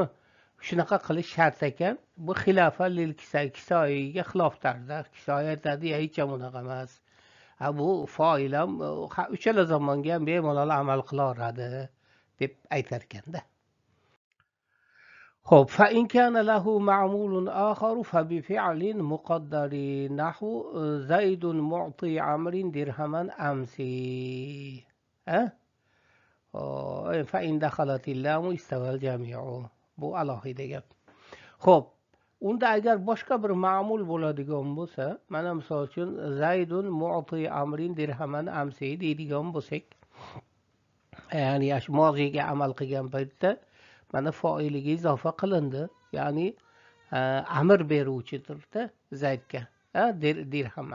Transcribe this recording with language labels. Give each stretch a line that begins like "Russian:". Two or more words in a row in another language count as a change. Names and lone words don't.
Uzbek: Shunaqa qilish shart ekan. Bu
Arabic: خلافا للكسائي
Uzbek: xilof tarzda. Kisoya aytadi, hech ham unaqa emas. Bu foil ham uchala zamonga ham bemalol amal qilaveradi deb aytar ekanda. Xo'p,
Arabic: فإن كان له معمول آخر فبفعل مقدر نحو زيد معطي عمرو درهما أمس. فإن دخلت اللام استوى الجميع.
Uzbek: Bu alohida gap. Xo'p, unda agar boshqa bir ma'mul bo'ladigan bo'lsa, mana misol uchun
Arabic: زيد معطي عمرو درهما أمس
Uzbek: deydigan bo'lsak, ya'ni shu moziga amal qilgan paytda mana foiliga izofa qilindi, ya'ni amr beruvchidir-da Zaydga, dirhaman.